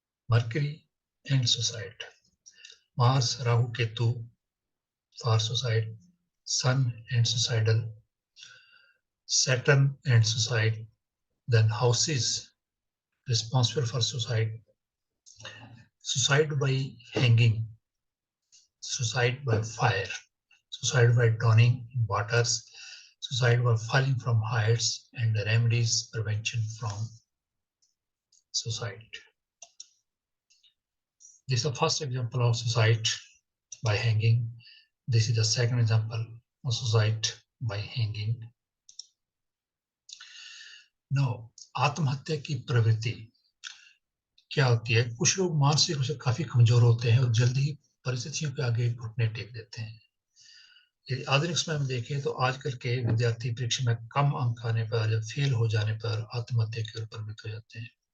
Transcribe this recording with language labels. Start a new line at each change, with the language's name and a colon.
English: Mercury and suicide, Mars Rahu Ketu for suicide, Sun and suicidal, Saturn and suicide, then houses responsible for suicide, suicide by hanging, suicide by fire, suicide by drowning in waters, suicide by falling from heights, and the remedies prevention from suicide. This is the first example of suicide by hanging. This is the second example of suicide by hanging.
Hindi: Now, आत्महत्या की प्रवृत्ति क्या होती है? कुछ लोग मानसिक रूप से काफी कमजोर होते हैं और जल्दी ही परिस्थितियों के आगे घुटने टेक देते हैं। यदि आधुनिक समय में देखें तो आजकल के विद्यार्थी परीक्षा में कम अंक आने पर या फेल हो जाने पर आत्महत्या की ओर प्रवृत्त हो जाते हैं।